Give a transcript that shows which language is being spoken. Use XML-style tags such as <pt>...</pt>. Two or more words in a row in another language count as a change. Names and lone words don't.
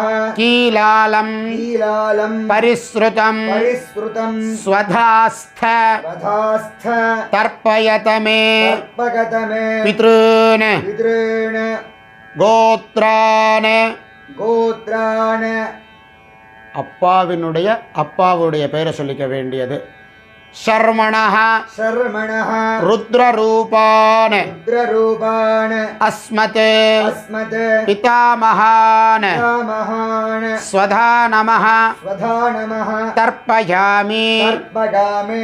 <sa>कीलालं कीलालं परिसृतं परिसृतं स्वधास्थ वधास्थ तर्पयत मे तर्पगत मे पितॄन् पितॄन् கோத்ரான் गोत्रान्</sa> <ta>அப்பாவுடைய பெயரை சொல்லிக்க வேண்டியது शर्मणः</ta> <sa>शर्मणः रुद्ररूपान् रुद्ररूपान् अस्मत् अस्मत् पितामहान् पितामहान् स्वधा नमः स्वधा नमः तर्पयामि तर्पगामे</sa>